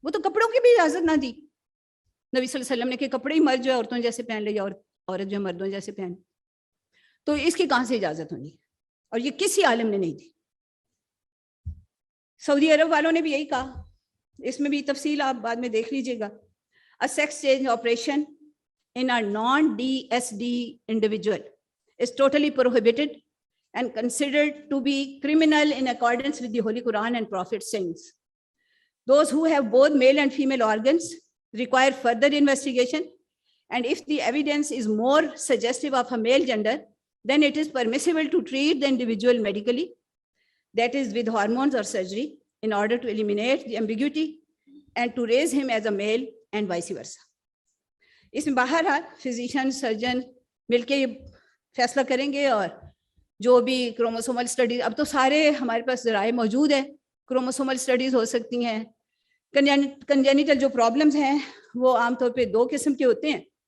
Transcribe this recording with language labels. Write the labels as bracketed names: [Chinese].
[Urdu] وہ تو کپڑوں کی بھی اجازت نہ دی نبی صلی اللہ علیہ وسلم نے کہ کپڑے ہی مرد جو ہے عورتوں جیسے پہن لے یا عورت جو ہے مردوں جیسے پہن، تو اس کی کہاں سے اجازت ہونی؟ اور یہ کسی عالم نے نہیں دی. سعودی عرب والوں نے بھی یہی کہا. اس میں بھی تفصیل آپ بعد میں دیکھ لیجیے گا. [English] A sex change operation in a non-DSD individual is totally prohibited and considered to be criminal in accordance with the Holy Quran and Prophet sayings. Those who have both male and female organs require further investigation, and if the evidence is more suggestive of a male gender, then it is permissible to treat the individual medically, that is with hormones or surgery, in order to eliminate the ambiguity and to raise him as a male and vice versa. [Urdu] اس میں بہرحال physician surgeon مل کے یہ فیصلہ کریں گے، اور جو بھی کروموسومل اسٹڈی، اب تو سارے ہمارے پاس ذرائع موجود ہیں، کروموسومل اسٹڈیز ہو سکتی ہیں. کنجینیٹل جو پرابلمس ہیں وہ عام طور پہ 2 قسم کے ہوتے ہیں.